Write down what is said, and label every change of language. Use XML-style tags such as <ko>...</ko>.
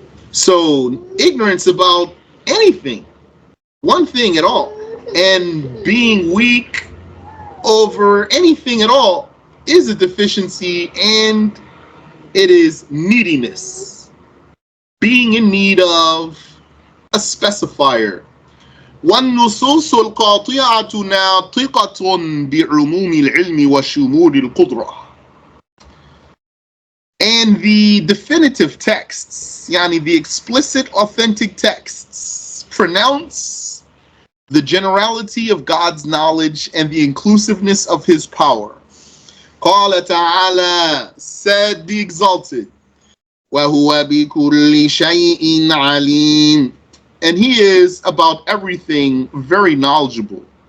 <en>So ignorance about anything, one thing at all, and being weak over anything at all is a deficiency, and it is neediness. Being in need of a specifier.</en> <ar>والنصوص القاطعة ناطقة بعموم العلم وشمول القدرة.</ar> <en>And the definitive texts, yani the explicit authentic texts, pronounce the generality of God's knowledge and the inclusiveness of his power.</en> <ar>قال تعالى,</ar> <en>said the exalted,</en> <ar>وهو بكل شيء عليم,</ar> <en>and he is about everything very knowledgeable.</en>